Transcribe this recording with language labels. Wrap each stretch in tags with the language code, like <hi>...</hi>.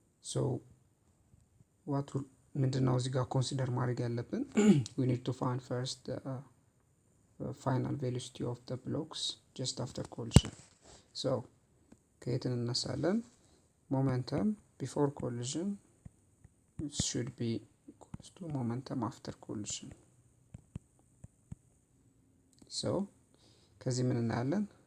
<am>So what ምንድነው እዚህ ጋር ኮንሲደር ማድረግ ያለብን?</am> <en>We need to find first the final velocity of the blocks just after collision.</en> <am>So ከየት እንነሳለን?</am> <en>Momentum before collision should be equals to momentum after collision.</en> <am>So ከዚህ ምን እናያለን?</am>